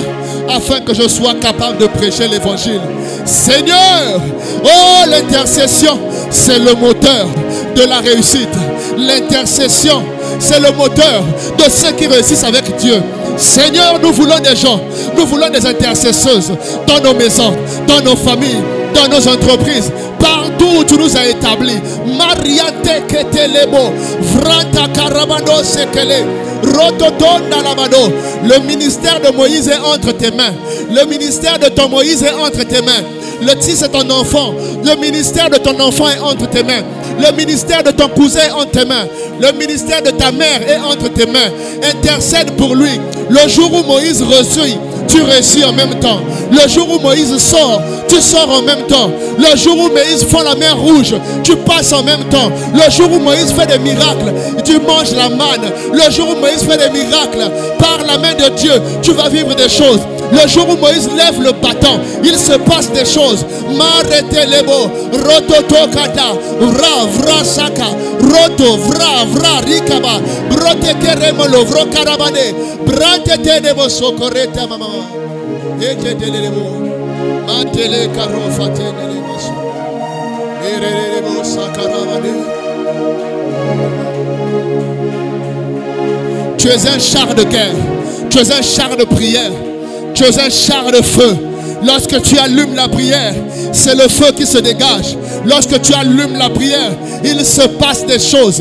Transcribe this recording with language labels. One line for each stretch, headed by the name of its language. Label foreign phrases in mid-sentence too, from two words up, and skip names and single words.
French: Afin que je sois capable de prêcher l'évangile. Seigneur, oh, l'intercession, c'est le moteur de la réussite. L'intercession, c'est le moteur de ceux qui réussissent avec Dieu. Seigneur, nous voulons des gens, nous voulons des intercesseuses dans nos maisons, dans nos familles, dans nos entreprises, partout où tu nous as établis. Mariante ketelebo, vranta karabano sekele, rototonda labado. Le ministère de Moïse est entre tes mains. Le ministère de ton Moïse est entre tes mains. Le fils est ton enfant. Le ministère de ton enfant est entre tes mains. Le ministère de ton cousin est entre tes mains. Le ministère de ta mère est entre tes mains. Intercède pour lui. Le jour où Moïse reçut, tu réussis en même temps. Le jour où Moïse sort, tu sors en même temps. Le jour où Moïse fend la mer rouge, tu passes en même temps. Le jour où Moïse fait des miracles, tu manges la manne. Le jour où Moïse fait des miracles, par la main de Dieu, tu vas vivre des choses. Le jour où Moïse lève le bâton, il se passe des choses. Marete lebo, rototo kata, vra vra saka, roto vra vra rikaba, brote keremo lo vro karabane, brate te debo sokoreta mama, ete te lebo, mantele karo fatene lebo so, ere lebo sakarabane. Tu es un char de guerre, tu es un char de prière. Tu es un char de feu. Lorsque tu allumes la prière, c'est le feu qui se dégage. lorsque tu allumes la prière, il se passe des choses.